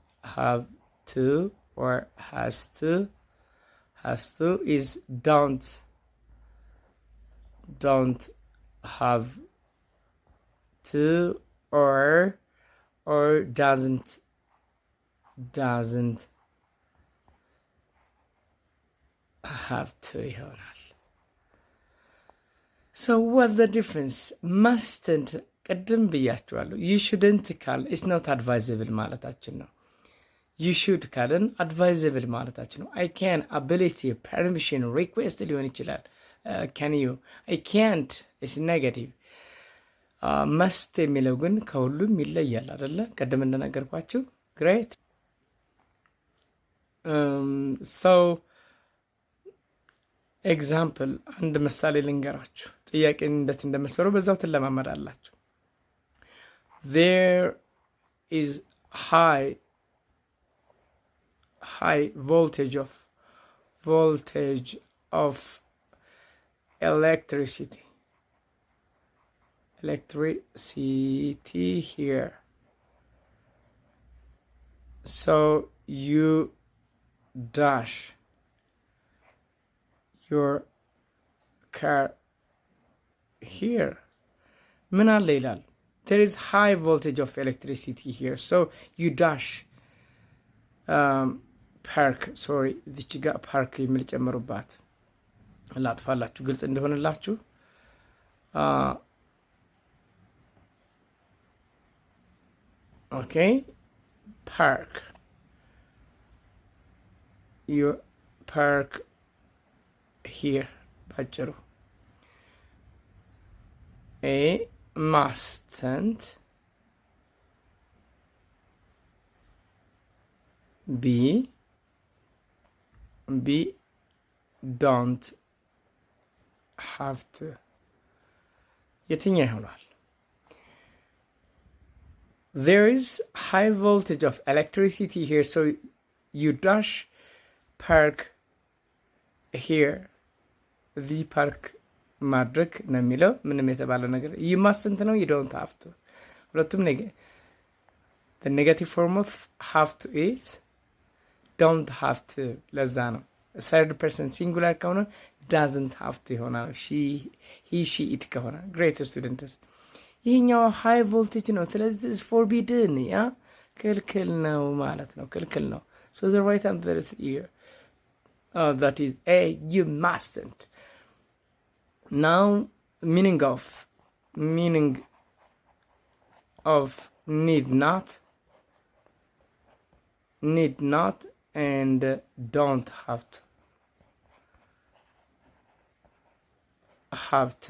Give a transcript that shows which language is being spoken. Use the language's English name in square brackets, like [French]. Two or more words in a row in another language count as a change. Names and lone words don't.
[English] or has to is don't have to or doesn't have to ይሆናል። so what the difference? mustn't [Amharic] ቅድም ብያችኋለሁ። [English] you shouldn't ካል it's not advisable [Amharic] ማለታችን ነው። [English] you should ካልን advisable [Amharic] ማለታችን ነው። [English] I can, ability, permission, request [Amharic] ሊሆን ይችላል። [English] can you? I can't is negative. [Amharic] must የሚለው ግን ከሁሉም ይለያል አይደለ? ቅድም እንደነገርኳችሁ። [English] great. so [Amharic] ኤግዛምፕል አንድ ምሳሌ ልንገራችሁ። ጥያቄ እንዴት እንደምትሰሩ በዛው ትለማመዳላችሁ። [English] there is high high voltage of electricity here. So you dash your car here. [Amharic] ምን አለ ይላል? [English] There is high voltage of electricity here. So you dash park. Sorry, [Amharic] እዚች ጋር ፓርክ የሚል ጨምሩባት ላጥፋላችሁ ግልጽ እንደሆነላችሁ። [English] Okay, park. You park here. ባጭሩ A mustn't, B don't have to. [Amharic] የትኛው ይሆናል? [English] There is high voltage of electricity here, so you dash park here. The park [Amharic] ማድረግ ነው የሚለው ምንም የተባለ ነገር [English] you mustn't [Amharic] ነው [English] you don't have to [Amharic] ሁለቱም [English] the negative form of have to is don't have to [Amharic] ለዛ ነው [English] third person singular ከሆነ doesn't have to ይሆናል he she it ከሆነ great students ይሄኛው high voltage [Amharic] ነው ስለዚህ [English] is forbidden [Amharic] ያ ክልክል ነው ማለት ነው ክልክል ነው [English] so the right answer is here that is A you mustn't. Now meaning of need not and don't have to.